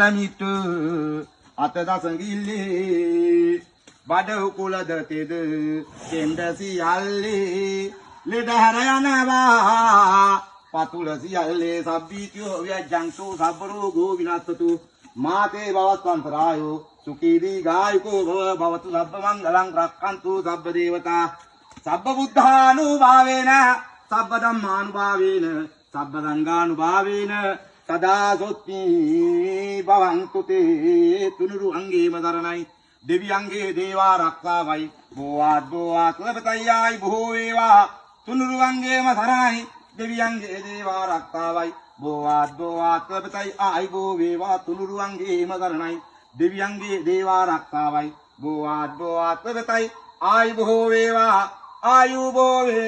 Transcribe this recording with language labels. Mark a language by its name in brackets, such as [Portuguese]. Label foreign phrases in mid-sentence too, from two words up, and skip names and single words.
[Sinhala] මිතු අත දසඟිල්ලේ බඩ උකුලද තෙද කෙන්ද සියල්ලේ ලෙඩ හැර යනවා පතුල සියල්ලේ [Pali] සබ්බීතියෝ ව්‍යජ්ජන්තෝ සබ්බරෝගෝ විනස්සතු මාතේ භවස්වන්තරායෝ සුඛී දීඝායුකෝ භව භවතු සබ්බ මංගලං රක්ඛන්තු සබ්බ දේවතා සබ්බ බුද්ධානුභාවේන සබ්බ ධම්මානුභාවේන සබ්බ සංඝානුභාවේන සදා සොත්ති භවන්තු තේ [Sinhala] තුනුරු අංගේම දරණයි දෙවියන්ගේ දේවා රක්කාවයි බෝවාත් ලබතයයි බොහෝ වේවා තුනුරු අංගේම සරණයි දෙවියන්ගේ දේවා රක්කාවයි බෝවාත් ලබතයි ආයි බෝ වේවා තුනුරු අංගේම සරණයි දෙවියන්ගේ දේවා රක්කාවයි බෝවාත් ලබතයි ආයි බොහෝ වේවා ආයු බෝ